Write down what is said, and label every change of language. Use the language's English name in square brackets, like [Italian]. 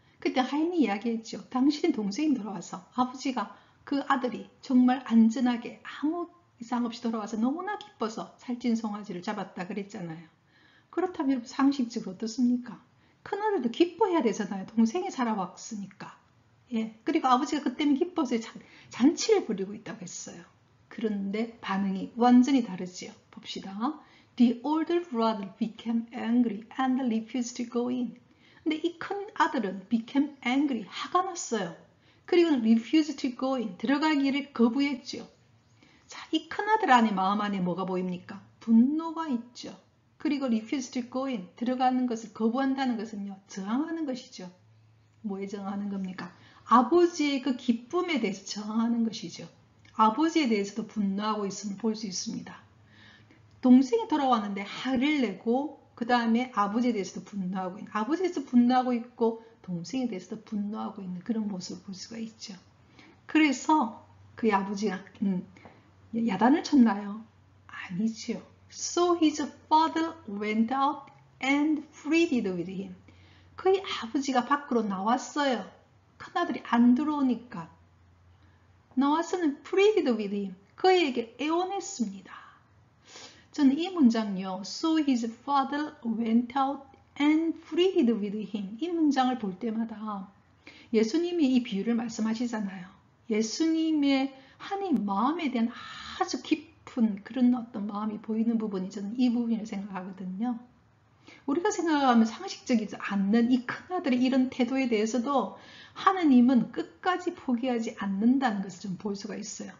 [Korean] 그때 하인이 이야기했죠. 당신의 동생이 돌아와서 아버지가, 그 아들이 정말 안전하게 아무 이상 없이 돌아와서 너무나 기뻐서 살찐 송아지를 잡았다 그랬잖아요. 그렇다면 상식적으로 어떻습니까? 큰아들도 기뻐해야 되잖아요. 동생이 살아왔으니까. 예, 그리고 아버지가 그 때문에 기뻐서 잔치를 벌이고 있다고 했어요. 그런데 반응이 완전히 다르지요. 봅시다. [English] The older brother became angry and refused to go in. [Korean] 근데 이 큰 아들은 [English] became angry, [Korean] 화가 났어요. 그리고 [English] refused to go in, [Korean] 들어가기를 거부했죠. 자, 이 큰 아들 안에, 마음 안에 뭐가 보입니까? 분노가 있죠. 그리고 [English] refuse to go in, [Korean] 들어가는 것을 거부한다는 것은요, 저항하는 것이죠. 뭐에 저항하는 겁니까? 아버지의 그 기쁨에 대해서 저항하는 것이죠. 아버지에 대해서도 분노하고 있음을 볼 수 있습니다. 동생이 돌아왔는데 화를 내고, 그 다음에 아버지에 대해서도 분노하고 있는, 아버지에 대해서 분노하고 있고 동생에 대해서도 분노하고 있는 그런 모습을 볼 수가 있죠. 그래서 그의 아버지가 야단을 쳤나요? 아니지요. [English] So his father went out and pleaded with him. [Korean] 그의 아버지가 밖으로 나왔어요. 큰아들이 안 들어오니까. 나와서는 [English] pleaded with him. [Korean] 그에게 애원했습니다. 저는 이 문장요. [English] So his father went out and pleaded with him. [Korean] 이 문장을 볼 때마다 예수님이 이 비유를 말씀하시잖아요. 예수님의 하나님 마음에 대한 아주 깊은 그런 어떤 마음이 보이는 부분이 저는 이 부분이라고 생각하거든요. 우리가 생각하면 상식적이지 않는 이 큰아들의 이런 태도에 대해서도 하느님은 끝까지 포기하지 않는다는 것을 좀 볼 수가 있어요.